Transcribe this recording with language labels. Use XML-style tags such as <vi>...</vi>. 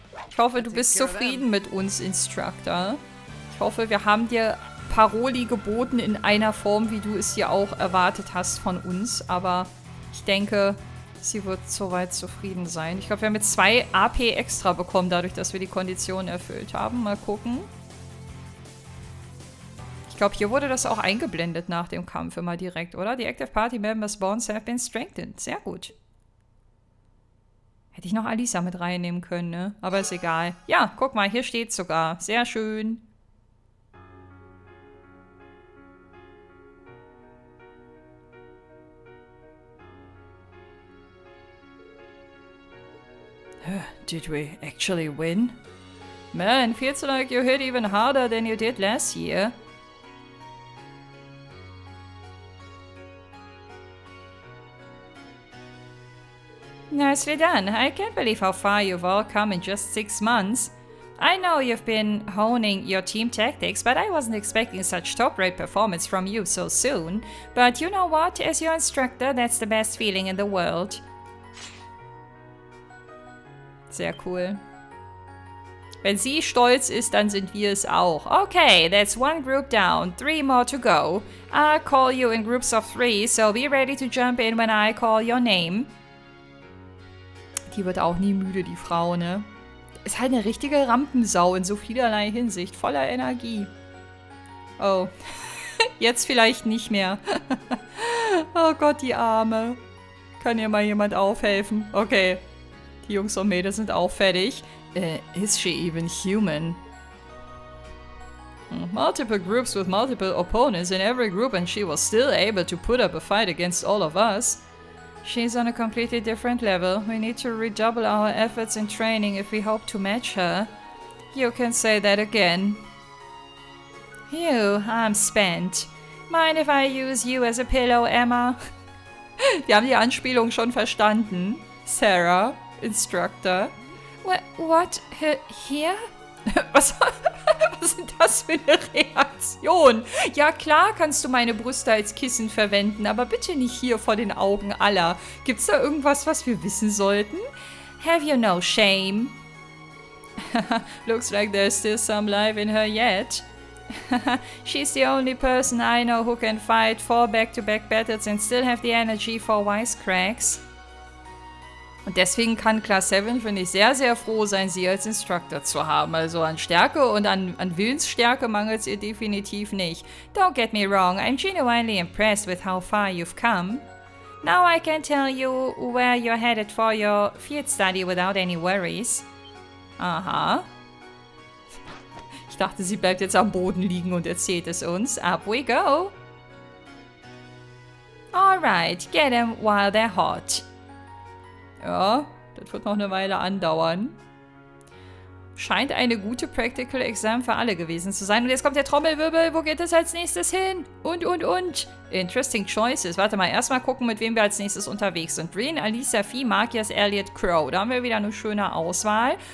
<de>Ich hoffe, du bist zufrieden mit uns, Instructor. Ich hoffe, wir haben dir Paroli geboten in einer Form, wie du es hier auch erwartet hast von uns. Aber ich denke, sie wird soweit zufrieden sein. Ich glaube, wir haben jetzt 2 AP extra bekommen, dadurch, dass wir die Konditionen erfüllt haben. Mal gucken. Ich glaube, hier wurde das auch eingeblendet nach dem Kampf immer direkt, oder?</de> <en>The active party members' bonds have been strengthened.</en> <de>Sehr gut. Hätte ich noch Alisa mit reinnehmen können, ne? Aber ist egal. Ja, guck mal, hier steht's sogar. Sehr schön.</de> <en>Did we actually win? Man, feels like you hit even harder than you did last year. Nicely done. I can't believe how far you've all come in just 6 months. I know you've been honing your team tactics, but I wasn't expecting such top-rate performance from you so soon. But you know what? As your instructor, that's the best feeling in the world.</en> <de>Sehr cool. Wenn sie stolz ist, dann sind wir es auch.</de> <en>Okay, that's 1 group down. 3 more to go. I'll call you in groups of 3, so be ready to jump in when I call your name.</en> <de>Die wird auch nie müde, die Frau, ne? Ist halt eine richtige Rampensau in so vielerlei Hinsicht. Voller Energie. Oh. Jetzt vielleicht nicht mehr. Oh Gott, die Arme. Kann ihr mal jemand aufhelfen? Okay. Die Jungs und Mädels sind auch fertig.</de> <en>Is she even human? Multiple groups with multiple opponents in every group and she was still able to put up a fight against all of us. She's on a completely different level. We need to redouble our efforts in training if we hope to match her. You can say that again. Phew, I'm spent. Mind if I use you as a pillow, Emma?</en> <de>Wir haben die Anspielung schon verstanden. Sarah, Instructor.</de> <en>What? Here?</en> <de>Was ist das für eine Reaktion? Ja, klar kannst du meine Brüste als Kissen verwenden, aber bitte nicht hier vor den Augen aller. Gibt's da irgendwas, was wir wissen sollten?</de> <en>Have you no shame? Looks like there's still some life in her yet. She's the only person I know who can fight 4 back-to-back battles and still have the energy for wisecracks.</en> <de>Und deswegen kann Class 7, finde ich, sehr, sehr froh sein, sie als Instructor zu haben. Also an Stärke und an Willensstärke mangelt es ihr definitiv nicht.</de> <en>Don't get me wrong, I'm genuinely impressed with how far you've come. Now I can tell you where you're headed for your field study without any worries. Aha.</en> <de>Ich dachte, sie bleibt jetzt am Boden liegen und erzählt es uns.</de> <en>Up we go. Alright, get them while they're hot.</en> <de>Ja, das wird noch eine Weile andauern. Scheint eine gute Practical Exam für alle gewesen zu sein. Und jetzt kommt der Trommelwirbel. Wo geht es als nächstes hin? Und.</de> <en>Interesting choices.</en> <de>Warte mal, erstmal gucken, mit wem wir als nächstes unterwegs sind. Breen, Alisa, Fee, Markias, Elliot, Crow. Da haben wir wieder eine schöne Auswahl.</de>